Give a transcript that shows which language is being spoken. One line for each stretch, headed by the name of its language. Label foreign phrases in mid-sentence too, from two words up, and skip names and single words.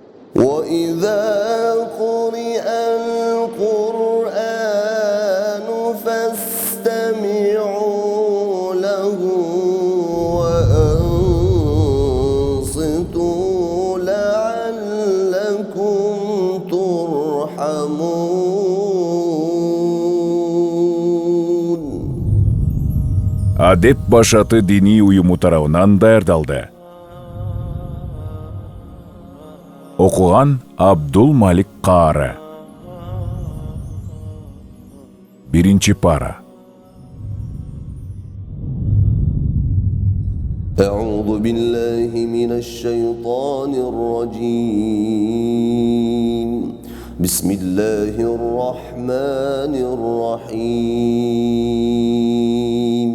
Arabic: وإذا قرئ القرآن فاستمعوا له وأنصتوا لعلكم ترحمون.
Kyrgyz: Адеп башаты дини уюму тарабынан даярдалды. Окуган Абдул Малик Каары. Биринчи пара.
Arabic: أعوذ بالله من الشيطان الرجيم. بسم الله الرحمن الرحيم.